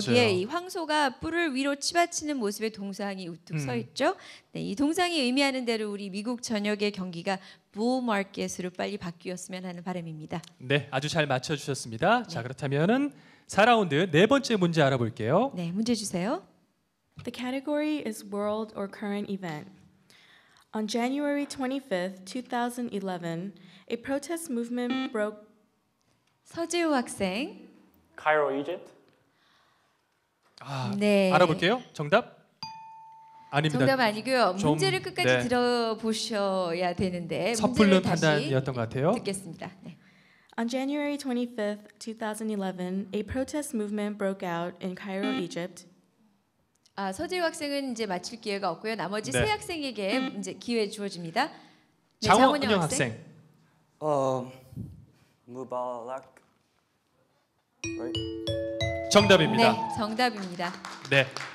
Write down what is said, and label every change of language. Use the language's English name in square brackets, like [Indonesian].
[Korean] 거기에 이 황소가 뿔을 위로 치받치는 모습의 동상이 우뚝 서 있죠. 네, 이 동상이 의미하는 대로 우리 미국 전역의 경기가 부마켓으로 빨리 바뀌었으면 하는 바람입니다. 네, 아주 잘 맞춰주셨습니다. 자, 그렇다면은 4라운드 네 번째 문제 알아볼게요. 네, 문제 주세요. [English] The category is world or current event. On January 25th, 2011, a protest movement broke. [Korean] 서재우 학생. [English] Cairo, Egypt? [Korean] 네. 알아볼게요. 정답? 아닙니다. 정답 아니고요. 좀, 문제를 끝까지 네. 들어보셔야 되는데 섣불른 문제를 다시 판단이었던 것 같아요. 듣겠습니다. 네. [English] On January 25th, 2011, a protest movement broke out in Cairo, Egypt. [Korean] 아, 서재우 학생은 이제 맞힐 기회가 없고요. 나머지 네. 세 학생에게 이제 기회 주어집니다. 네, 장원영 학생. [English] 무바락. Right? [Korean] 정답입니다. 네, 정답입니다. 네.